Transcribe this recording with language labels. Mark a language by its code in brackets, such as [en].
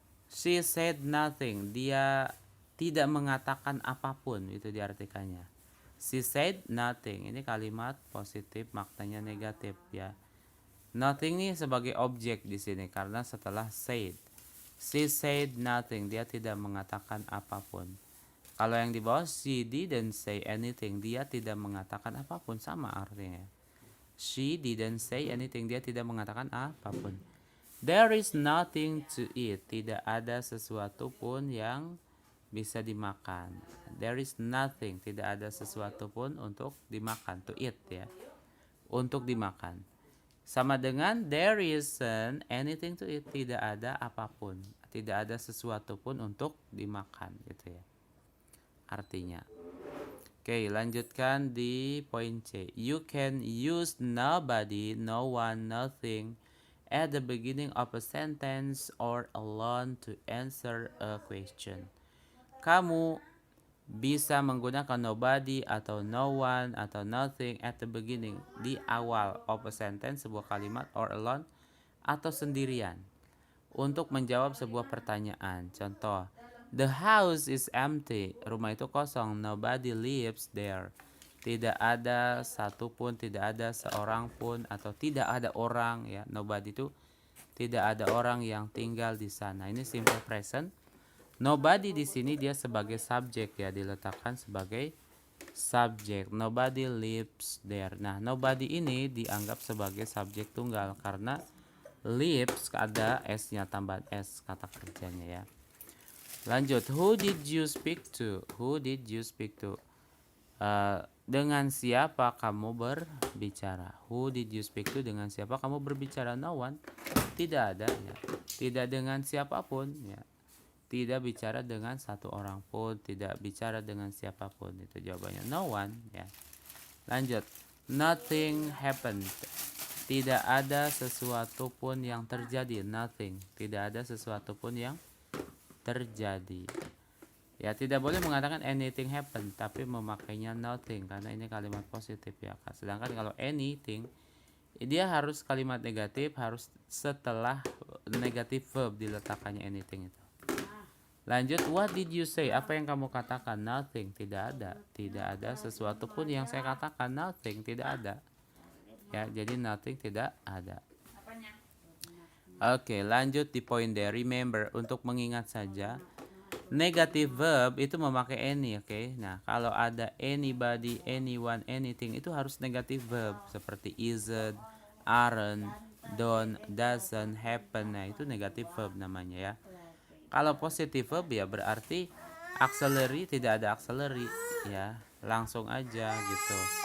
[en] She said nothing. [id] Dia tidak mengatakan apapun, itu diartikannya. [en] She said nothing. [id] Ini kalimat positif, maknanya negatif ya. Nothing ini sebagai objek di sini karena setelah said. [en] She said nothing. [id] Dia tidak mengatakan apapun. Kalau yang di bawah [en] she didn't say anything. [id] Dia tidak mengatakan apapun, sama artinya. [en] She didn't say anything. [id] Dia tidak mengatakan apapun. [en] There is nothing to eat. [id] Tidak ada sesuatu pun yang bisa dimakan. [en] There is nothing. [id] Tidak ada sesuatu pun untuk dimakan. To eat ya. Untuk dimakan. Sama dengan [en] there isn't anything to eat. [id] Tidak ada apapun. Tidak ada sesuatu pun untuk dimakan gitu ya. Artinya. Oke, lanjutkan di poin C. [en] You can use nobody, no one, nothing at the beginning of a sentence or alone to answer a question. [id] Kamu bisa menggunakan nobody atau no one atau nothing [en] at the beginning, [id] di awal [en] of a sentence, [id] sebuah kalimat, or alone atau sendirian, untuk menjawab sebuah pertanyaan. [en] Contoh, the house is empty. [id] Rumah itu kosong. [en] Nobody lives there. [id] Tidak ada satupun, tidak ada seorang pun, atau tidak ada orang ya. Nobody itu tidak ada orang yang tinggal di sana. Ini simple present. Nobody di sini dia sebagai subjek ya, diletakkan sebagai subjek. [en] Nobody lives there. [id] Nah, nobody ini dianggap sebagai subjek tunggal karena lives ada s-nya, tambahan s kata kerjanya ya. [en] Lanjut, who did you speak to? Who did you speak to? [id] Dengan siapa kamu berbicara? [en] Who did you speak to? [id] Dengan siapa kamu berbicara? No one. Tidak ada ya. Tidak dengan siapapun ya. Tidak bicara dengan satu orang pun, tidak bicara dengan siapapun. Itu jawabannya no one ya. [en] Lanjut, nothing happened. [id] Tidak ada sesuatu pun yang terjadi. Nothing. Tidak ada sesuatu pun yang terjadi. Ya, tidak boleh mengatakan anything happen, tapi memakainya nothing karena ini kalimat positif ya. Sedangkan kalau anything, dia harus kalimat negatif, harus setelah negatif verb diletakkannya anything itu. Lanjut, [en] what did you say? [id] Apa yang kamu katakan? Nothing. Tidak ada. Tidak ada sesuatu pun yang saya katakan. Nothing. Tidak ada. Ya, jadi nothing tidak ada. Oke, lanjut di poin D. Remember, untuk mengingat saja, negative verb itu memakai any, oke. Nah, kalau ada anybody, anyone, anything, itu harus negative verb seperti isn't, aren't, don't, doesn't, happen. Nah, itu negative verb namanya ya. Kalau positive verb ya berarti auxiliary, tidak ada auxiliary ya, langsung aja gitu.